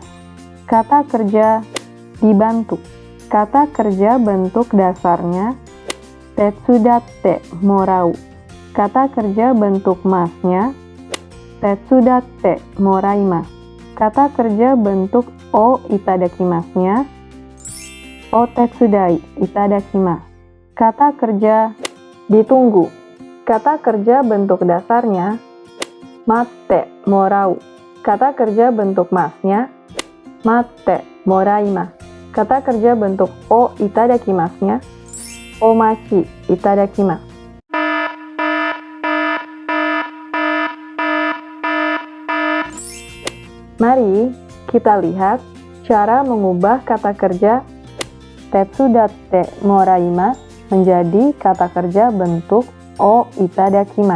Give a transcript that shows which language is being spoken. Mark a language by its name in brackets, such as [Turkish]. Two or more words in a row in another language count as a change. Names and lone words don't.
[Indonesian] Kata kerja dibantu. Kata kerja bentuk dasarnya [Japanese] 手伝って もらう. [Indonesian] Kata kerja bentuk masnya [Japanese] 手伝って もらいます. [Indonesian] Kata kerja bentuk [Japanese] お いただきます- [Indonesian] nya [Japanese] お 手伝い いただきます. [Indonesian] Kata kerja ditunggu. Kata kerja bentuk dasarnya [Japanese] 待って もらう. [Indonesian] Kata kerja bentuk masnya [Japanese] 待って もらいます. [Indonesian] Kata kerja bentuk [Japanese] お いただきます- [Indonesian] nya [Japanese] お待ち いただきます. [Indonesian] Mari kita lihat cara mengubah kata kerja [Japanese] 手伝って もらいます [Indonesian] menjadi kata kerja bentuk [Japanese] お いただきます.